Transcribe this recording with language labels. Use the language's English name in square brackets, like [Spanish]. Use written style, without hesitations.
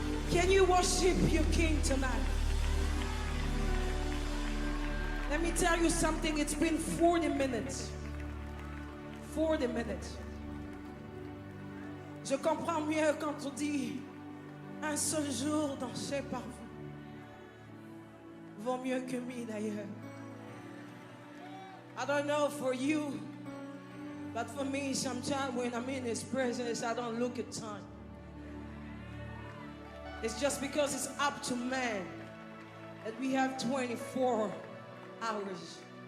[English] Can you worship your King tonight? Let me tell you something, it's been 40 minutes. 40 minutes. [French] Je comprends mieux quand on dit un seul jour dansé par vous vaut mieux que 1000 d'ailleurs. [English] I don't know for you, but for me, sometimes when I'm in His presence, I don't look at time. It's just because it's up to man that we have 24 hours.